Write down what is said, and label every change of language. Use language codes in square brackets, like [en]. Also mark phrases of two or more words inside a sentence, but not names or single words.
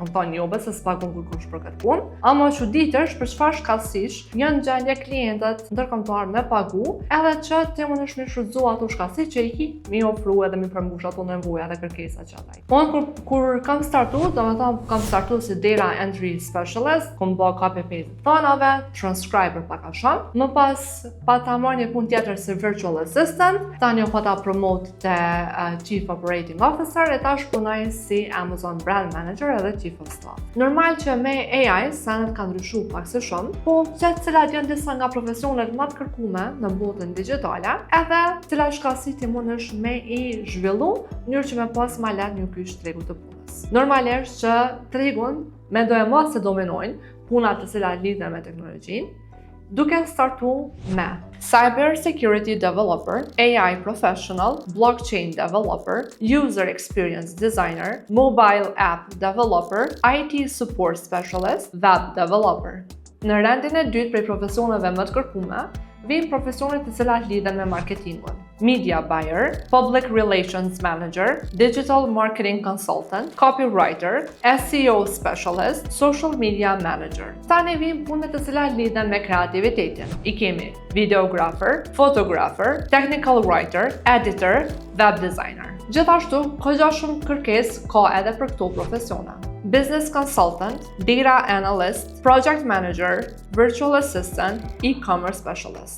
[sq] Kom thonë jo, bese s'pagun kujkush për këtë punë. Ama çuditësh për çfarë shkallësish janë gjendje klientët ndërkombëtar me pagu, edhe që ti mundesh me shfrytzu ato shkallësi që i ki mi ofru edhe mi përmbush ato nevoja dhe kërkesat që ata. Unë kur kam startu, domethënë kam startu si [en] data entry specialist, [sq] kom bë [en] copy paste [sq] të thonave, transcriber pak a shumë. Më pas pa ta marrë një punë tjetër si [en] virtual assistant, [sq] tani u ta promote te [en] chief operating officer [sq] e tash punoj si [en] Amazon brand manager [sq] edhe [en] chief of staff. [sq] Normal që me AI sanet kanë ndryshu pak se shumë, po cilat janë disa nga profesionet më të kërkuara në botën digjitale, edhe cilat shkallësi ti mundesh me i zhvillu në mënyrë që me pas më lart një kyç tregu të punës. Normalisht që tregun mendoj mos se dominojnë punat të cilat lidhen me teknologjinë, duke startu me [en] Cyber Security Developer, AI Professional, Blockchain Developer, User Experience Designer, Mobile App Developer, IT Support Specialist, Web Developer. [sq] Në rendin e dytë prej profesioneve më të kërkuara, vijnë profesionet të cilat lidhen me marketingun. [en] Media Buyer, Public Relations Manager, Digital Marketing Consultant, Copywriter, SEO Specialist, Social Media Manager. [sq] Tani vijnë punët të cilat lidhen me kreativitetin. I kemi [en] Videographer, Photographer, Technical Writer, Editor, Web Designer. [sq] Gjithashtu, ka shumë kërkesë ka edhe për këto profesione. [en] Business Consultant, Data Analyst, Project Manager, Virtual Assistant, E-commerce Specialist.